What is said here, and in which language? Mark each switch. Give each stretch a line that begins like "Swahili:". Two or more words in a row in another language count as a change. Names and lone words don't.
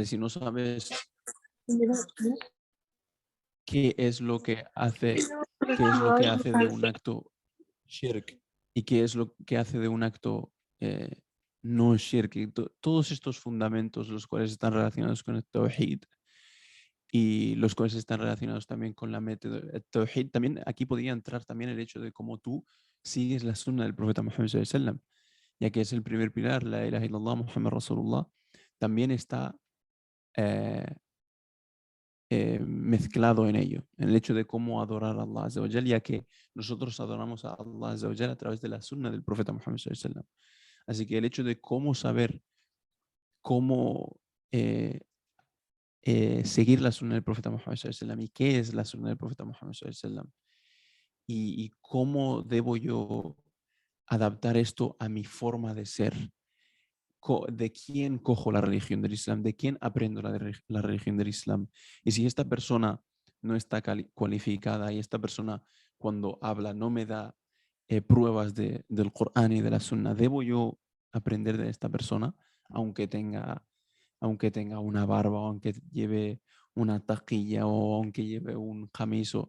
Spanish: Si no sabes qué es lo que hace de un acto shirk y qué es lo que hace de un acto no shirk, y todos estos fundamentos, los cuales están relacionados con el tawhid y los cuales están relacionados también con la método tawhid, también aquí podría entrar también el hecho de cómo tú sigues la sunna del profeta Muhammad
Arabic: صلى الله عليه وسلم,
Spanish: ya que es el primer pilar,
Arabic: لا إله إلا الله محمد رسول الله,
Spanish: también está eh, mezclado en ello, en el hecho de cómo adorar a Allah
Arabic: عز وجل,
Spanish: ya que nosotros adoramos a Allah
Arabic: عز وجل
Spanish: a través de la sunna del profeta Muhammad
Arabic: صلى الله عليه وسلم.
Spanish: Así que el hecho de cómo saber cómo seguir la sunna del profeta Muhammad
Arabic: صلى الله عليه وسلم
Spanish: y qué es la sunna del profeta Muhammad
Arabic: صلى الله عليه وسلم
Spanish: y cómo debo yo adaptar esto a mi forma de ser, de quién cojo la religión del Islam, de quién aprendo la religión del Islam. Y si esta persona no está cualificada y esta persona cuando habla no me da pruebas del Corán y de la Sunna, ¿debo yo aprender de esta persona aunque tenga una barba, o aunque lleve una taquilla o aunque lleve un camiso?